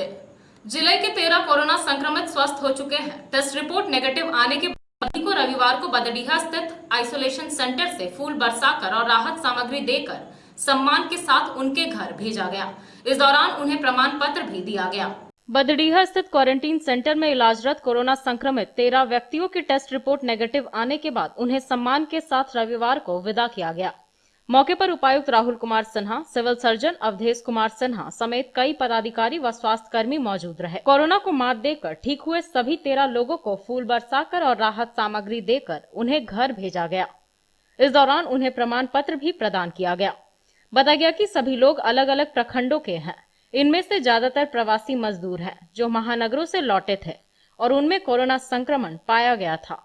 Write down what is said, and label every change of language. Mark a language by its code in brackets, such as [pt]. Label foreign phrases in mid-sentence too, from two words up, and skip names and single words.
[hi] जिले के 13 कोरोना संक्रमित स्वस्थ हो चुके हैं। [en] test report negative [hi] आने के बाद को रविवार को बदडीहा स्थित [en] isolation center [hi] से फूल बरसाकर और राहत सामग्री देकर सम्मान के साथ उनके घर भेजा गया। इस दौरान उन्हें प्रमाण पत्र भी दिया गया। बदडीहा स्थित [en] quarantine center [hi] में इलाजरत कोरोना संक्रमित 13 व्यक्तियों की [en] test report negative [hi] आने के बाद उन्हें सम्मान के साथ रविवार को विदा किया गया। मौके पर उपायुक्त राहुल कुमार सिन्हा, [en] civil surgeon [hi] अवधेश कुमार सिन्हा समेत कई पदाधिकारी व स्वास्थ्य कर्मी मौजूद रहे। कोरोना को मात देकर ठीक हुए सभी 13 लोगों को फूल बरसाकर और राहत सामग्री देकर उन्हें घर भेजा गया। इस दौरान उन्हें प्रमाण पत्र भी प्रदान किया गया। बताया गया कि सभी लोग अलग अलग प्रखंडों के हैं। इनमें से ज्यादातर प्रवासी मजदूर हैं जो महानगरों से लौटे थे और उनमें कोरोना संक्रमण पाया गया था।